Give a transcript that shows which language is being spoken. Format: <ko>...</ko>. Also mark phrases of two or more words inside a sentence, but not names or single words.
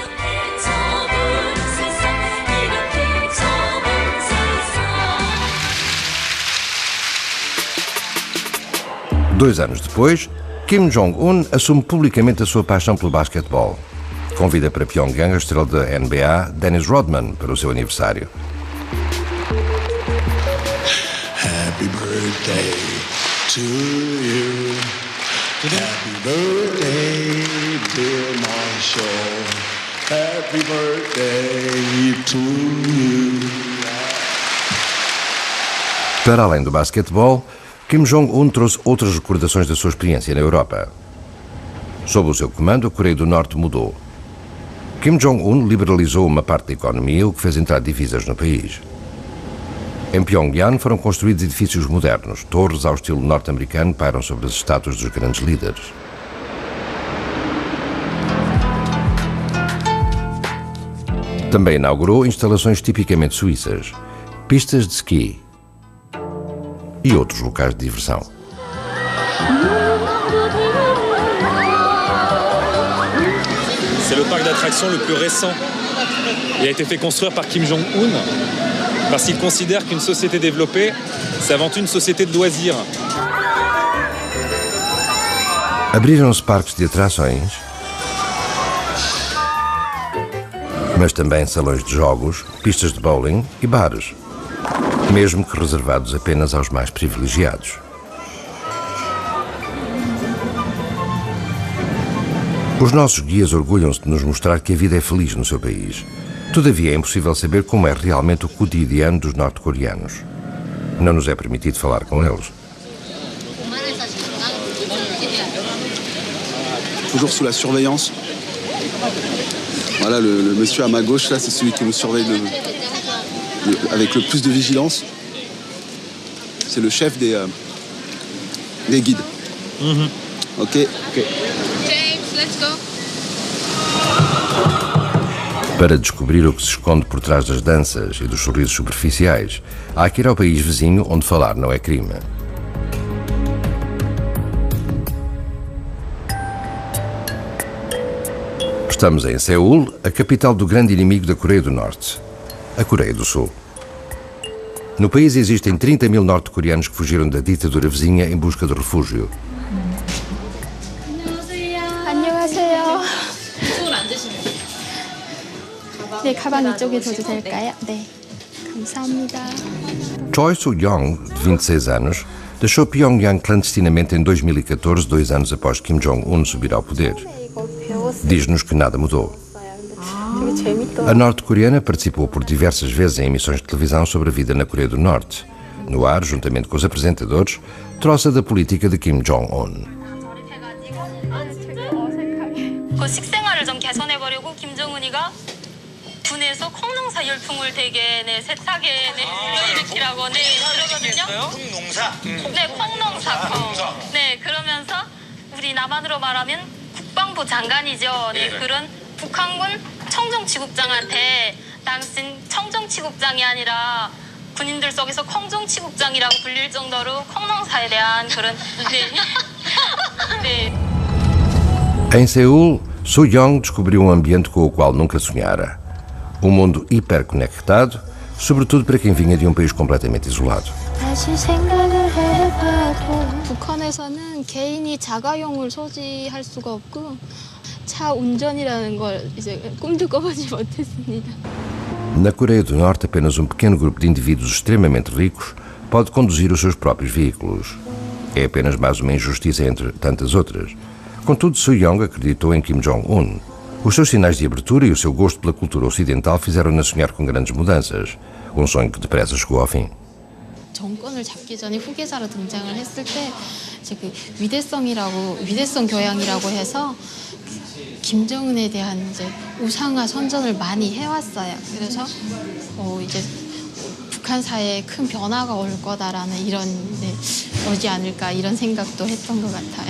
<pt>Dois anos depois, Kim Jong-un assume publicamente a sua paixão pelo basquetebol. Convida para Pyongyang a estrela da NBA, Dennis Rodman, para o seu aniversário.</pt> <en>Happy birthday to you. Happy birthday, dear Marshall. Happy birthday to you.</en> <pt>Para além do basquetebol, Kim Jong-un trouxe outras recordações da sua experiência na Europa. Sob o seu comando, a Coreia do Norte mudou. Kim Jong-un liberalizou uma parte da economia, o que fez entrar divisas no país. Em Pyongyang foram construídos edifícios modernos. Torres ao estilo norte-americano pairam sobre as estátuas dos grandes líderes. Também inaugurou instalações tipicamente suíças, pistas de ski e outros locais de diversão.</pt> <fr>C'est le parc d'attractions le plus récent. Il a été fait construire par Kim Jong-un parce qu'il considère qu'une société développée, c'est avant tout une société de loisirs.</fr> <pt>Abriram-se parques de atrações, mas também salões de jogos, pistas de bowling e bares, mesmo que reservados apenas aos mais privilegiados. Os nossos guias orgulham-se de nos mostrar que a vida é feliz no seu país. Todavia, é impossível saber como é realmente o cotidiano dos norte-coreanos. Não nos é permitido falar com eles.</pt> <fr>Toujours sous la surveillance. Voilà, le monsieur à ma gauche, là, c'est celui qui nous surveille avec le plus de vigilance. C'est le chef des guides.</fr> <en>Ok. James, let's go.</en> <pt>Para descobrir o que se esconde por trás das danças e dos sorrisos superficiais, há que ir ao país vizinho onde falar não é crime. Estamos em Seul, a capital do grande inimigo da Coreia do Norte, a Coreia do Sul. No país existem 30 mil norte-coreanos que fugiram da ditadura vizinha em busca de refúgio.</pt> <ko>안녕하세요. 네, 가방 이쪽에 둬도 될까요? 네, 감사합니다.</ko> <pt>Choi Soo-young, de 26 anos, deixou Pyongyang clandestinamente em 2014, 2 anos após Kim Jong-un subir ao poder. Diz-nos que nada mudou. A norte-coreana participou por diversas vezes em emissões de televisão sobre a vida na Coreia do Norte. No ar, juntamente com os apresentadores, trouxe da política de Kim Jong-un.</pt> <ko>그 식생활을 좀 개선해보려고 김정은이가 군에서 콩농사 열풍을 되게 세차게 불러일으키라고 그러거든요. 콩농사? 네, 콩농사. 네, 그러면서 우리 남한으로 말하면 국방부 장관이죠. 네, 그런 북한군 청정치국장한테 당신 청정치국장이 아니라 군인들 속에서 콩정치국장이라고 불릴 정도로 콩농사에 대한 그런 네.</ko> <pt>Em Seul, Soo-young descobriu um ambiente com o qual nunca sonhara. Um mundo hiperconectado, sobretudo para quem vinha de um país completamente isolado.</pt> <ko>북한에서는 개인이 자가용을 소지할 수가 없고 차 운전이라는 걸 이제 꿈도 꿔보지 못했습니다.</ko> <pt>Na Coreia do Norte, apenas um pequeno grupo de indivíduos extremamente ricos pode conduzir os seus próprios veículos. É apenas mais uma injustiça entre tantas outras. Contudo, Soo-young acreditou em Kim Jong-un. Os seus sinais de abertura e o seu gosto pela cultura ocidental fizeram-na sonhar com grandes mudanças. Um sonho que depressa chegou ao fim.</pt> <ko>정권을 잡기 전에 후계자로 등장을 했을 때 이제 그 위대성 교양이라고 해서 김정은에 대한 이제 우상화 선전을 많이 해왔어요. 그래서 이제 북한 사회에 큰 변화가 올 거다라는 이런 오지 않을까 이런 생각도 했던 것 같아요.</ko>